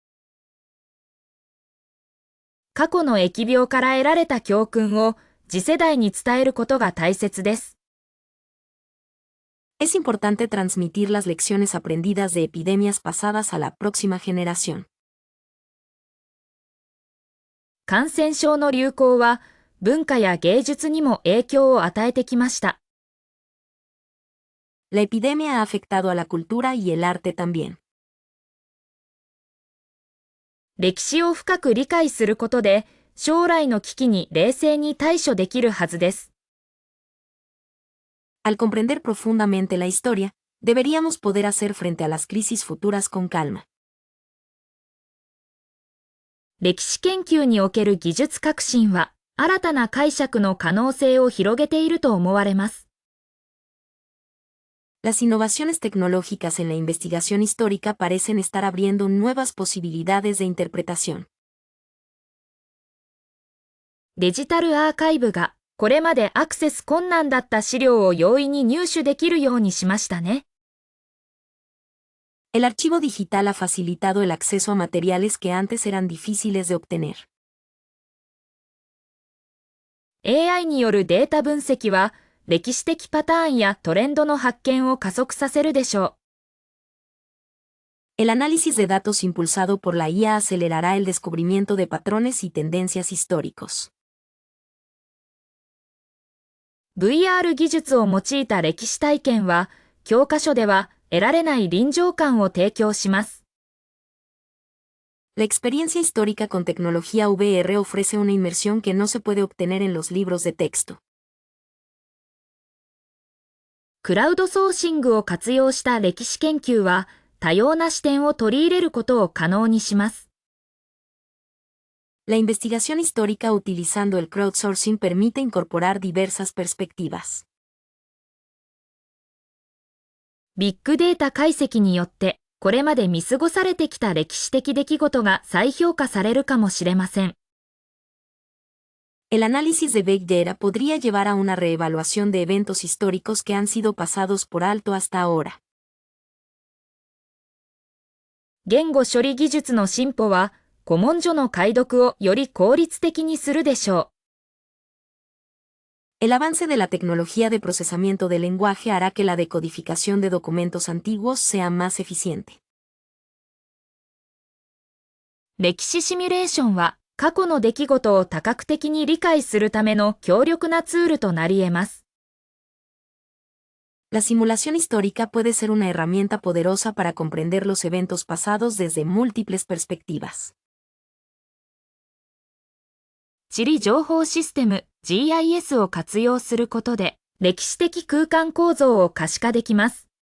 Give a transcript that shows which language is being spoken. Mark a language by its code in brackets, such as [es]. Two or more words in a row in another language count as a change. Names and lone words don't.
[ja] 過去の疫病から得られた教訓を次世代に伝えることが大切です。 [es] Es importante transmitir las lecciones aprendidas de epidemias pasadas a la próxima generación. [ja] 感染症の流行は文化や芸術にも影響を与えてきました。 [es] La epidemia ha afectado a la cultura y el arte también. [ja] 歴史を深く理解することで、将来の危機に冷静に対処できるはずです。 [es] Al comprender profundamente la historia, deberíamos poder hacer frente a las crisis futuras con calma. [ja] 歴史研究における技術革新は、新たな解釈の可能性を広げていると思われます。 [es] Las innovaciones tecnológicas en la investigación histórica parecen estar abriendo nuevas posibilidades de interpretación. [ja] デジタルアーカイブが、これまでアクセス困難だった資料を容易に入手できるようにしましたね。 [es] El archivo digital ha facilitado el acceso a materiales que antes eran difíciles de obtener. [ja] AI によるデータ分析は、歴史的パターンやトレンドの発見を加速させるでしょ [es] El análisis de datos impulsado por la IA acelerará el descubrimiento de patrones y tendencias históricos. [ja] う。VR 技術を用いた歴史体験は、教科書では得られない臨場感を提供します。 [es] La experiencia histórica con tecnología VR ofrece una inmersión que no se puede obtener en los libros de texto. [ja] クラウドソーシングを活用した歴史研究は、多様な視点を取り入れることを可能にします。 [es] La investigación histórica utilizando el crowdsourcing permite incorporar diversas perspectivas. [ja] ビッグデータ解析によって、これまで見過ごされてきた歴史的出来事が再評価されるかもしれません。 [es] El análisis de Big Data podría llevar a una reevaluación de eventos históricos que han sido pasados por alto hasta ahora. [ja] 言語処理技術の進歩は、古文書の解読をより効率的にするでしょう。 [es] El avance de la tecnología de procesamiento del lenguaje hará que la decodificación de documentos antiguos sea más eficiente. [ja] 歴史シミュレーションは、過去の出来事を多角的に理解するための強力なツールとなり得ます。 [es] La simulación histórica puede ser una herramienta poderosa para comprender los eventos pasados desde múltiples perspectivas. [ja] 地理情報システム GIS を活用することで、歴史的空間構造を可視化できます。